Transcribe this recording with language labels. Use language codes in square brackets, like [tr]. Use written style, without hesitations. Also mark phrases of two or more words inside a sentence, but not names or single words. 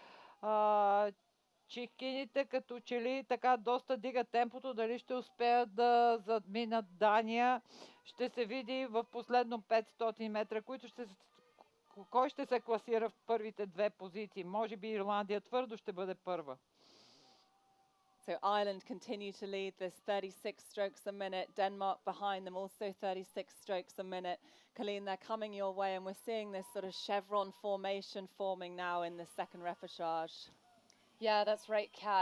[bg] Чехините като че ли така доста дигат темпото, дали ще успеят да задминат Дания. Ще се види в последно 500 метра, кой ще се класира в първите две позиции. Може би Ирландия твърдо ще бъде първа. [en] So Ireland continue to lead this 36 strokes a minute. Denmark behind them, also 36 strokes a minute. Colleen, they're coming your way, and we're seeing this sort of chevron formation forming now in the second repechage. Yeah, that's right, Kat.